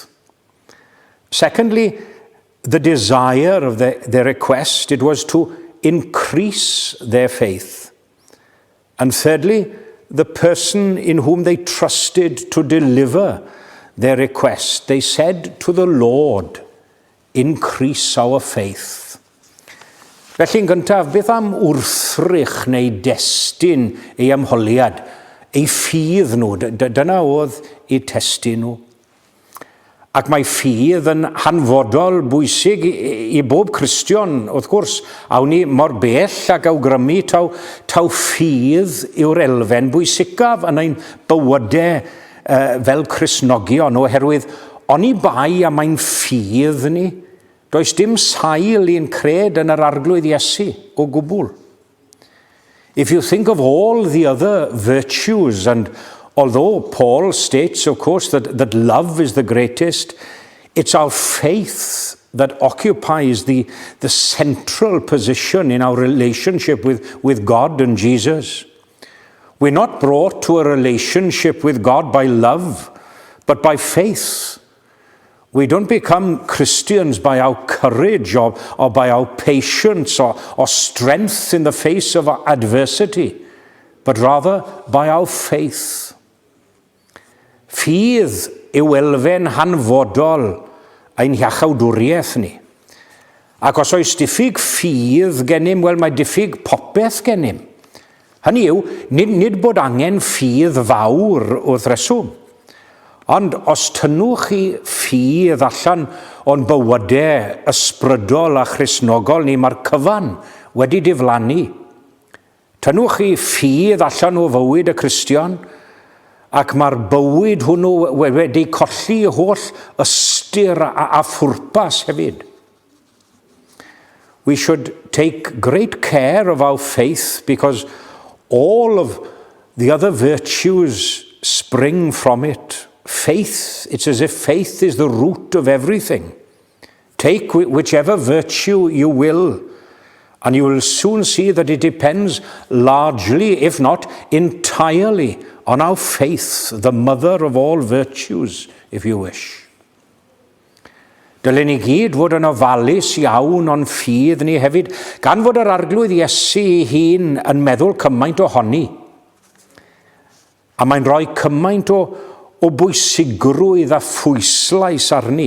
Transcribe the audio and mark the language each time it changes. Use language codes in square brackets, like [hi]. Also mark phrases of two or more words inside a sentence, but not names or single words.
[en] Secondly, the desire of their request, it was to increase their faith. And thirdly, the person in whom they trusted to deliver their request. They said to the Lord, increase our faith. [cy] Felly'n gyntaf, beth am wrthrych neu destun ei ymholiad, ei ffydd nhw, dyna oedd eu testun nhw. Ac mae ffydd yn hanfodol bwysig i bob Cristion, wrth gwrs, awn ni mor bell ac awgrymu taw ffydd yw'r elfen bwysicaf yn ein bywydau fel Cristnogion, oherwydd oni bai am ein ffydd ni, does dim sail i'n cred yn yr arglwydd Iesu o gwbl. [en] If you think of all the other virtues, and although Paul states, of course, that love is the greatest, it's our faith that occupies the central position in our relationship with God and Jesus. We're not brought to a relationship with God by love, but by faith. We don't become Christians by our courage or by our patience or strength in the face of our adversity, but rather by our faith. [cy] Ffydd yw elfen hanfodol ein hiachawdwriaeth ni. Ac os oes diffyg ffydd gennym, wel mae diffyg popeth gennym. Hynny yw, nid bod angen ffydd fawr wrth reswm. Ond os tynnwch chi ffydd allan o'n bywydau ysbrydol a Christnogol ni, mae'r cyfan wedi diflannu. Tynnwch chi ffydd allan o fywyd y Cristion, ac mae'r bywyd hwnnw wedi colli holl ystyr a phwrpas hefyd. [en] we should take great care of our faith because all of the other virtues spring from it. Faith, it's as if faith is the root of everything. Take whichever virtue you will, and you will soon see that it depends largely, if not entirely, on our faith, the mother of all virtues, if you wish. [cy] Dylen ni gyd fod yn ofalus iawn o'n ffydd ni hefyd, gan fod yr arglwydd Iesu ei hun yn meddwl cymaint ohoni. A mae'n rhoi cymaint o bwysigrwydd a phwyslais arni.